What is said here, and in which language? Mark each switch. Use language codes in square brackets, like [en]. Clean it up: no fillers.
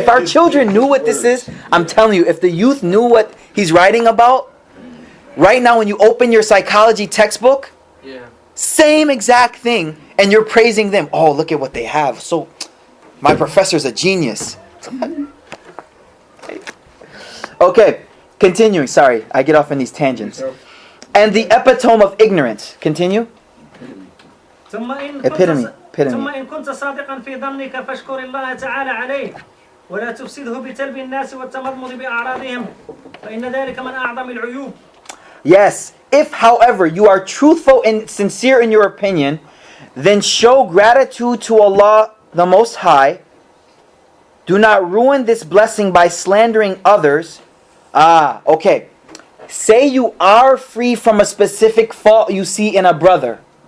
[en] If our children knew what this is, I'm telling you, if the youth knew what he's writing about, right now when you open your psychology textbook, same exact thing, and you're praising them. Oh, look at what they have. So, my professor's a genius. Okay, continuing. Sorry, I get off on these tangents. And the epitome of ignorance. Continue. Epitome. [ar] ثم إن كنت صادقا في ظنك فاشكر الله تعالى عليه ولا تفسده بتلب الناس والتمضمض بأعراضهم فإن ذلك من أعظم العيوب. [en] Yes, if however you are truthful and sincere in your opinion, then show gratitude to Allah the Most High. Do not ruin this blessing by slandering others. Okay. Say you are free from a specific fault you see in a brother.